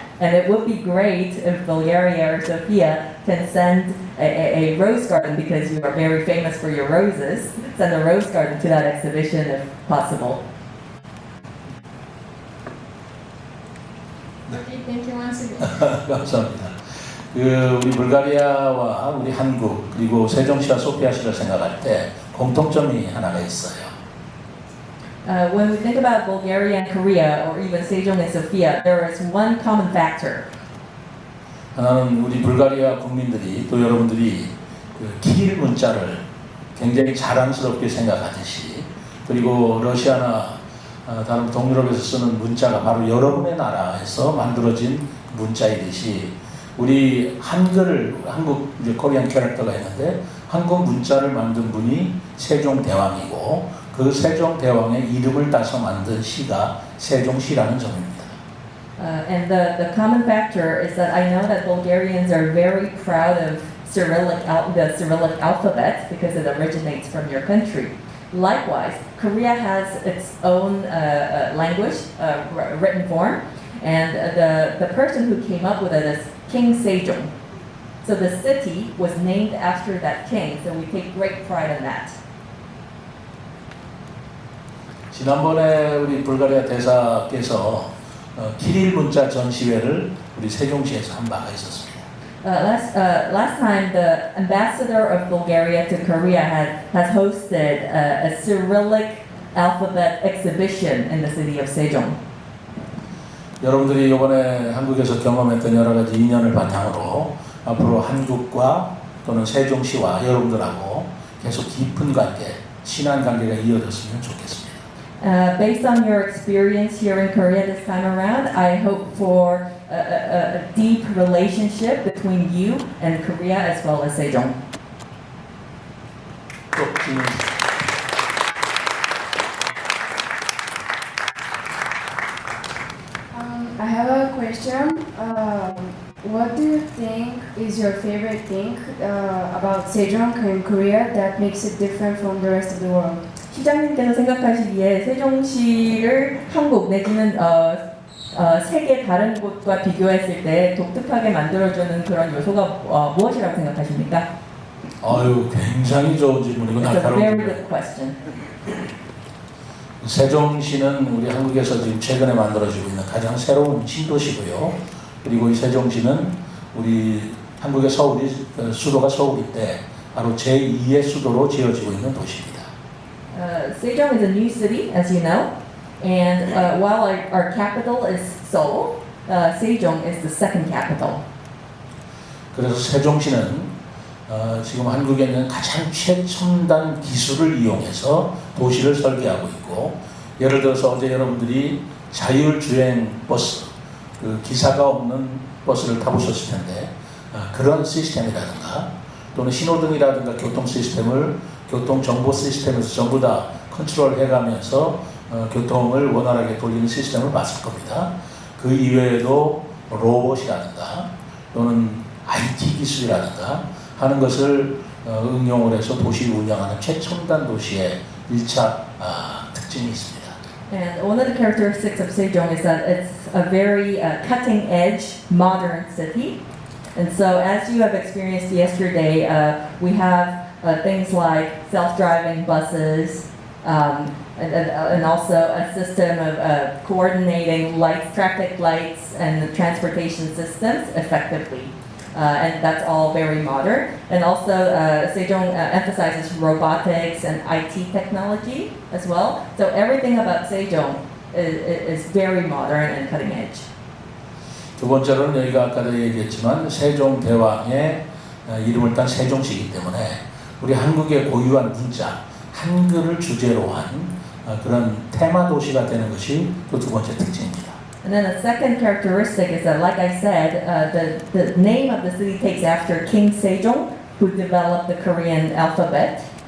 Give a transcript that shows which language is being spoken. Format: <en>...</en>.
<en>And it would be great if Bulgaria or Sofia can send a rose garden, because you are very famous for your roses, send a rose garden to that exhibition if possible. Okay, thank you once again.</en> <ko>감사합니다. 우리 불가리아와 우리 한국 그리고 세종시와 소피아시를 생각할 때 공통점이 하나가 있어요.</ko> <en>When we think about Bulgaria and Korea, or even Sejong and Sofia, there is one common factor.</en> <ko>하나는 우리 불가리아 국민들이 또 여러분들이 그 키릴 문자를 굉장히 자랑스럽게 생각하듯이, 그리고 러시아나 다른 동유럽에서 쓰는 문자가 바로 여러분의 나라에서 만들어진 문자이듯이, 우리 한국 이제 코리안 캐릭터가 있는데 한국 문자를 만든 분이 세종대왕이고, 그 세종대왕의 이름을 따서 만든 시가 세종시라는 점입니다.</ko> <en>And the common factor is that I know that Bulgarians are very proud of the Cyrillic alphabet because it originates from your country. Likewise, Korea has its own language, written form, and the person who came up with it is King Sejong. So the city was named after that king, so we take great pride in that.</en> <ko>지난번에 우리 불가리아 대사께서 키릴 문자 전시회를 우리 세종시에서 한 바가 있었습니다.</ko> <en>Last time, the ambassador of Bulgaria to Korea has hosted a Cyrillic alphabet exhibition in the city of Sejong.</en> <ko>여러분들이 이번에 한국에서 경험했던 여러 가지 인연을 바탕으로 앞으로 한국과 또는 세종시와 여러분들하고 계속 깊은 관계, 친한 관계가 이어졌으면 좋겠습니다.</ko> <en>Based on your experience here in Korea this time around, I hope for a deep relationship between you and Korea as well as Sejong.</en> <ko>또 질문.</ko> <en>I have a question. What do you think is your favorite thing about Sejong in Korea that makes it different from the rest of the world?</en> <ko>시장님께서 생각하시기에 세종시를 한국 내지는 세계 다른 곳과 비교했을 때 독특하게 만들어주는 그런 요소가 무엇이라고 생각하십니까? 아유, 굉장히 좋은 질문이고</ko> <en>It's a very</en> <ko>날카로운</ko> <en>good question.</en> <ko>세종시는 우리 한국에서 지금 최근에 만들어지고 있는 가장 새로운 신도시고요. 그리고 이 세종시는 우리 한국의 수도가 서울일 때 바로 제2의 수도로 지어지고 있는 도시입니다.</ko> <en>Sejong is a new city, as you know, and while our capital is Seoul, Sejong is the second capital.</en> <ko>그래서 세종시는 지금 한국에 있는 가장 최첨단 기술을 이용해서 도시를 설계하고 있고, 예를 들어서 어제 여러분들이 자율주행 버스, 그 기사가 없는 버스를 타보셨을 텐데 그런 시스템이라든가 또는 신호등이라든가 교통 시스템을 교통 정보 시스템에서 전부 다 컨트롤 해가면서 교통을 원활하게 돌리는 시스템을 봤을 겁니다. 그 이외에도 로봇이라든가 또는 IT 기술이라든가 하는 것을 응용을 해서 도시 운영하는 최첨단 도시의 1차 특징이 있습니다.</ko> <en>And one of the characteristics of Sejong is that it's a very cutting-edge, modern city. And so, as you have experienced yesterday, we have things like self-driving buses, and also a system of coordinating lights, traffic lights, and the transportation systems effectively. And that's all very modern. And also, Sejong emphasizes robotics and IT technology as well. So everything about Sejong is very modern and cutting edge.</en> <ko>두 번째로는 여기가 아까도 얘기했지만 세종대왕의 이름을 딴 세종시이기 때문에 우리 한국의 고유한 문자, 한글을 주제로 한 그런 테마 도시가 되는 것이 또 두 번째 특징입니다.</ko> <en>And then the second characteristic is that, like I said, the name of the city takes after King Sejong, who developed the Korean alphabet.</en>